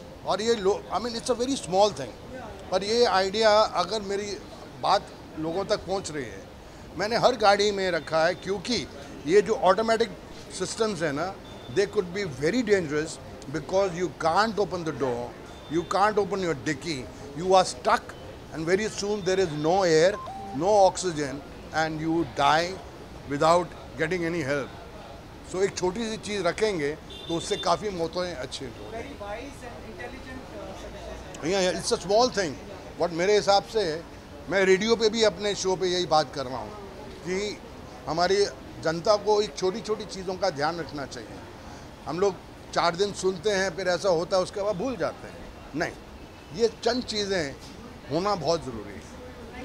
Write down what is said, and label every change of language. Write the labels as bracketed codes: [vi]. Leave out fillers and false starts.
[hi] और ये [en] I mean it's a very small thing, [hi] पर ये आइडिया अगर मेरी बात लोगों तक पहुंच रही है, मैंने हर गाड़ी में रखा है क्योंकि ये जो ऑटोमेटिक सिस्टम्स है ना, [en] They could be very dangerous because you can't open the door, you can't open your dicky, you are stuck and very soon there is no air, no oxygen and you die without getting any help. [hi] So एक छोटी सी चीज़ रखेंगे तो उससे काफ़ी मौतें अच्छी होंगी। [en] Very wise and intelligent suggestions. Yeah, it's a small thing. [hi] What मेरे हिसाब से मैं रेडियो पे भी अपने शो पे यही बात कर रहा हूँ कि हमारी जनता को एक छोटी छोटी चीज़ों का ध्यान रखना चाहिए। हम लोग 4 दिन सुनते हैं, फिर ऐसा होता है, उसके बाद भूल जाते हैं। नहीं, ये चंद चीज़ें होना बहुत ज़रूरी है।